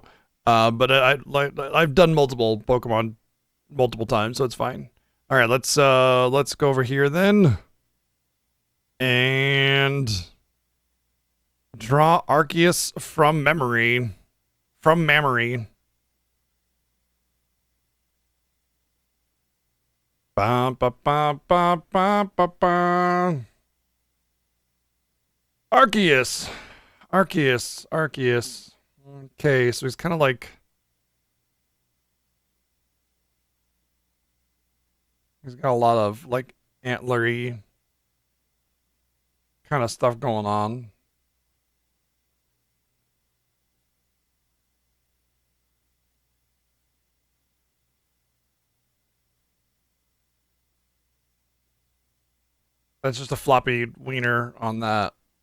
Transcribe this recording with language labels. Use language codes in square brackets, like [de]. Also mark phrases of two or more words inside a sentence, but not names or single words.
[en] But I've done multiple Pokemon multiple times, so it's fine. All right, let's go over here then, and draw Arceus from memory. From memory. Ba ba ba ba ba ba ba. Arceus. Okay, so he's kind of like, he's got a lot of like antlery kind of stuff going on. That's just a floppy wiener on that.